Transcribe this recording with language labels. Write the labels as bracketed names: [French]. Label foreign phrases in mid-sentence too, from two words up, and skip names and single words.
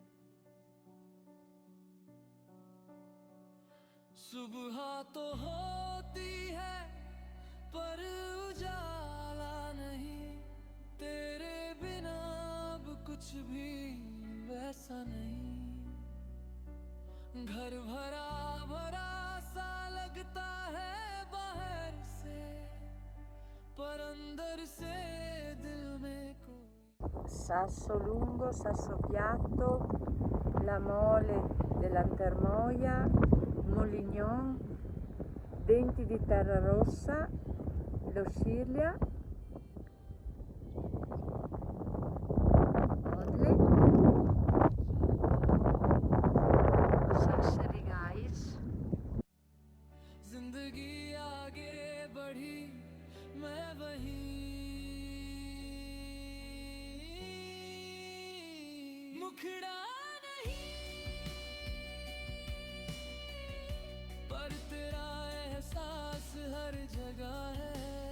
[Hindi] सुबह तो होती है पर उजाला नहीं, तेरे बिना अब कुछ भी वैसा नहीं। घर भरा भरा सा लगता है बाहर से, पर अंदर से दिल में कोई [Italian] sasso lungo, sasso piatto, la mole dell'antermoia, moulignon, denti di terra rossa, lo scirlia, odli, sassari guys. [Hindi] जिंदगी आगे बढ़ी मैं वहीं, मुखड़ा नहीं पर तेरा एहसास हर जगह है।